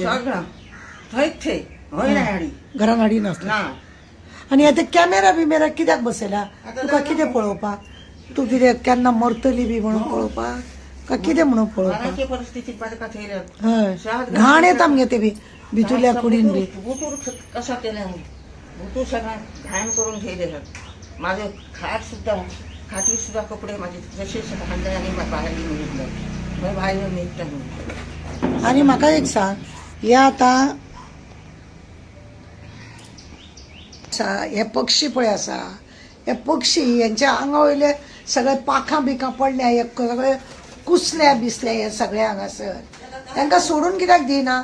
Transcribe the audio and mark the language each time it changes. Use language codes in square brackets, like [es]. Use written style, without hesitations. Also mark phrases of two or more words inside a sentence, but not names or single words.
[kok] सगळा थंयच थे हय नाही हाडी. घरान हाडी नासले. ना. आनी आतां कॅमेरा बिमेरा कित्याक बसयला. तुका कितें पळोवपाक. तूं कितें केन्ना मरतली बी म्हणून पळोवपाक काय कितें म्हणून पळोवपाक. घराची परिस्थिती बायका थंय. हय घाण येता मगे ते बी भितुल्या कुडीन बी. बुटूर कसा केला बुटूर सगळा घाण करून ठेवले. [mr] माझे खाटी सुद्धा कपडे माझे जसे हांडले आणि बाहेर निघलं. [kok] बाहेर निघता. आनी म्हाका एक सांग हे आतां हे पक्षी पळय आसा हे पक्षी यांच्या आंगा वयले सगळे पाखां बिखां पडल्या हे सगळे कुसल्या बिसल्या हे सगळे हांगासर तांकां सोडून कित्याक दिना.